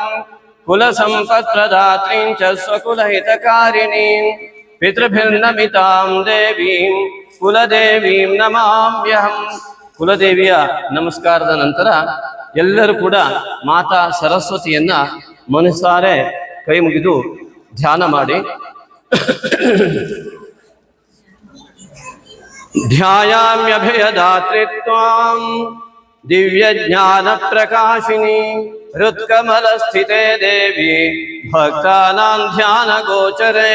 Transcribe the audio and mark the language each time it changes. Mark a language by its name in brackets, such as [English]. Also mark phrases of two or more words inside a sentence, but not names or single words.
[Sanskrit] ಕುಲ ಸಂಪತ್ ಪ್ರದಾತ್ರೀಂ ಚ ಸ್ವಕುಲ ಹಿತಕಾರಿಣೀಂ ಪಿತೃಭಿರ್ನಮಿತಾಂ ದೇವೀಂ ಕುಲದೇವೀಂ ನಮಾಮ್ಯಹಂ. [Kannada] ಕುಲದೇವಿಯ ನಮಸ್ಕಾರದ ನಂತರ ಎಲ್ಲರೂ ಕೂಡ ಮಾತಾ ಸರಸ್ವತಿಯನ್ನ ಮನಸಾರೆ ಕೈ ಮುಗಿದು ಧ್ಯಾನ ಮಾಡಿ. [Sanskrit] ಧ್ಯಾಯಾಮ್ಯಭಯದಾತ್ರಿತ್ವಾಂ ದಿವ್ಯ ಜ್ಞಾನ ಪ್ರಕಾಶಿನಿ ಹೃತ್ಕಮಲ ಸ್ಥಿತೆ ದೇವಿ ಭಕ್ತಾನಾಂ ಧ್ಯಾನ ಗೋಚರೆ.